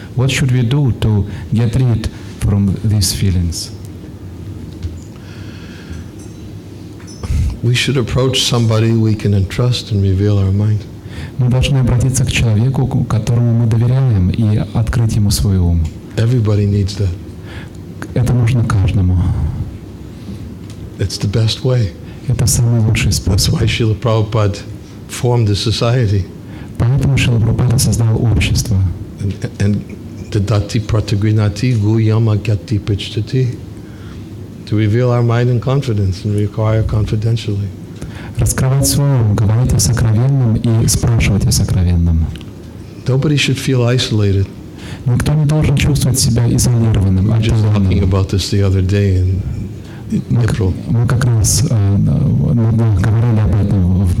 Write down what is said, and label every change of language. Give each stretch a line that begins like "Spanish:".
English: What should we do to get rid from these feelings? We should approach somebody we can entrust and reveal our mind.
Russian: Мы должны обратиться к человеку, которому мы доверяем, и открыть ему свой ум.
English: Everybody needs that.
Russian: Это нужно каждому.
English: It's the best way.
Russian: Это самый лучший способ.
English: That's why Srila Prabhupada formed the society.
Russian: Поэтому Шрила Прабхупада создал общество.
Sanskrit: And Dadati Pratagrinati Guyama Gyati Pichtati.
English: To reveal our mind in confidence and require confidentially.
Russian: Раскрывать свой ум, говорить о сокровенном и спрашивать о сокровенном.
English: Nobody should feel isolated.
Russian: Никто не должен чувствовать себя изолированным,
English: We were just talking
Russian: отдаленным.
English: about this the other day in April.
Russian: Мы как раз говорили об этом в